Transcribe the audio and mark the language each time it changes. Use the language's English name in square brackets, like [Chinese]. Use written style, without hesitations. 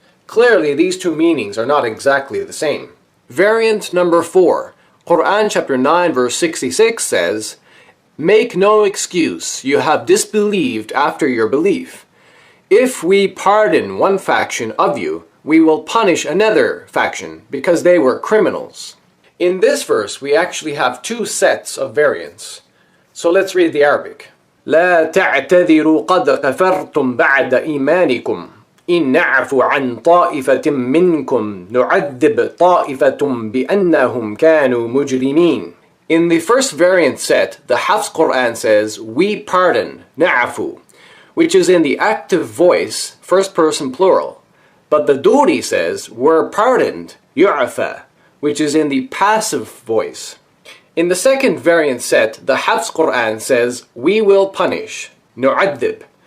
[English] Clearly, these two meanings are not exactly the same. Variant number 4, Quran chapter 9 verse 66 says, make no excuse, you have disbelieved after your belief. If we pardon one faction of you, we will punish another faction because they were criminals. In this verse, we actually have two sets of variants. So let's read the Arabic. [Arabic] لا تعتذروا قد كفرتم بعد إيمانكم إن نعفو عن طائفة منكم نعذب طائفة بأنهم كانوا مجرمين. [English] In the first variant set, the Hafs Quran says, we pardon, na'afu, which is in the active voice, first person plural. But the Duri says, we're pardoned, yu'afa, which is in the passive voice. In the second variant set, the Hafs Quran says, we will punish, nu'addib.